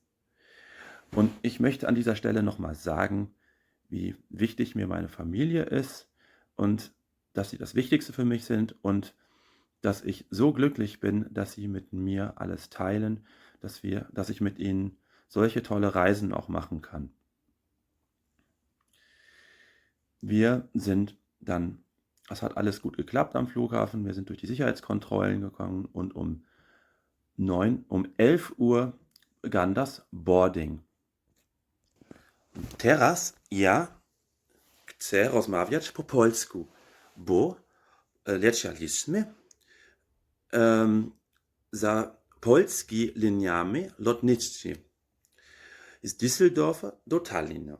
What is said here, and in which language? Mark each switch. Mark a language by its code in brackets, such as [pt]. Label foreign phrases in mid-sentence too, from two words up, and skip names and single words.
[de] Und ich möchte an dieser Stelle nochmal sagen, wie wichtig mir meine Familie ist und dass sie das Wichtigste für mich sind und dass ich so glücklich bin, dass sie mit mir alles teilen, dass ich mit ihnen solche tolle Reisen auch machen kann. Es hat alles gut geklappt am Flughafen, wir sind durch die Sicherheitskontrollen gegangen und um 11 Uhr begann das Boarding. [pl] Teraz ja chcę rozmawiać po polsku, bo lecieliśmy za polskimi liniami lotniczymi z Düsseldorfa do Tallina.